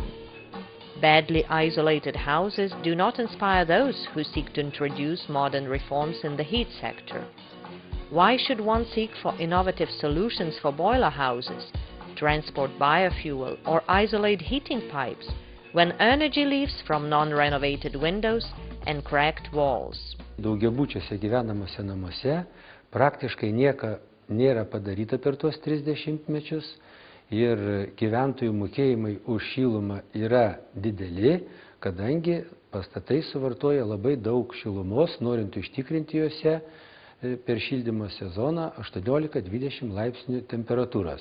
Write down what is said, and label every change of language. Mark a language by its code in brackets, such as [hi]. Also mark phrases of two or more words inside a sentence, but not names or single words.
[en] Badly isolated houses do not inspire those who seek to introduce modern reforms in the heat sector. Why should one seek for innovative solutions for boiler houses, transport biofuel or isolate heating pipes when energy leaves from non-renovated windows and cracked walls? [lt] Daugiabučiuose gyvenamuose namuose praktiškai nieko nėra padaryta per tuos 30 mečius ir gyventojų mokėjimai už šilumą yra dideli, kadangi pastatai suvartoja labai daug šilumos, norint užtikrinti juose per šildymo sezoną 18-20 laipsnių temperatūros.